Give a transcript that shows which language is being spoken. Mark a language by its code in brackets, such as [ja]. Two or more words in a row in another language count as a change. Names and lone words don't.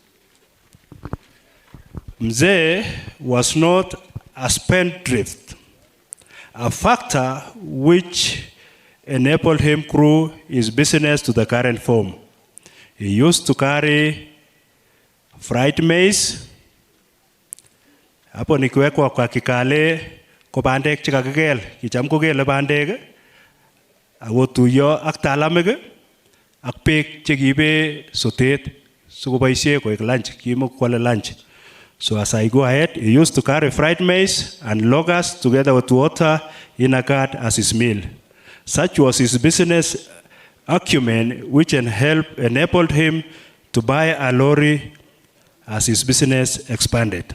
[en] Mzee was not a spendthrift, a factor which enabled him grow his business to the current form. He used to carry fried maize. [sw] Hapo nikiwekwa kwa [kln] kikale ko bandek chikakigel, kicham kogele bandek ako tuyo ak talamik ak beek chekibe sotet sikoboisie koek lunch, kimukwale lunch. [en] So as I go ahead, he used to carry fried maize and locusts together with water in a cart as his meal. Such was his business acumen, which enabled him to buy a lorry as his business expanded.